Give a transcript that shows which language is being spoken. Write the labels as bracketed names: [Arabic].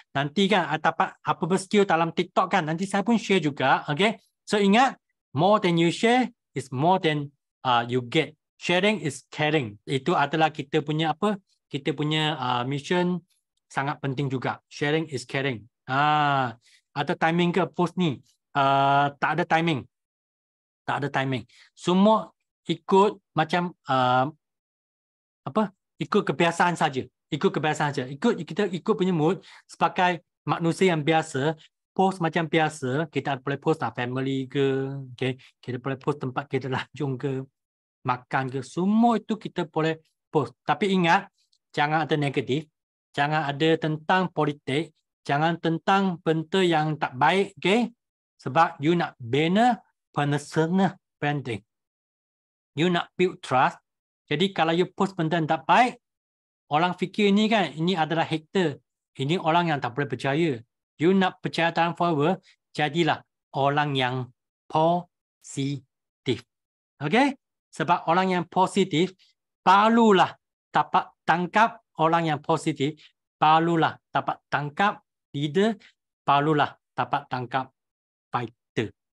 [Malay] Nanti kan dapat apa skill dalam TikTok kan. Nanti saya pun share juga. Okay. [English] So [Malay] ingat, [English] more than you share is more than you get. Sharing is caring. [Malay] Itu adalah kita punya mission sangat penting juga. [English] Sharing is caring. [Malay] Ada timing ke post ni? Tak ada timing. Semua ikut macam ikut kebiasaan saja. Kita ikut punya mood sebagai manusia yang biasa, post macam biasa, kita boleh post family ke, okay? Kita boleh post tempat kita lanjung ke, makan ke, semua itu kita boleh post. Tapi ingat, jangan ada negatif, jangan ada tentang politik, jangan tentang benda yang tak baik, okay? Sebab you nak bina personal branding. [English] You [Malay] nak [English] build trust. [Malay] Jadi kalau you post benda yang tak baik, orang fikir ni kan, ini adalah hater. Ini orang yang tak boleh percaya. You nak percaya dalam follower, jadilah orang yang positif. Okay? Sebab orang yang positif, barulah dapat tangkap orang yang positif, barulah dapat tangkap leader, barulah dapat tangkap fighter.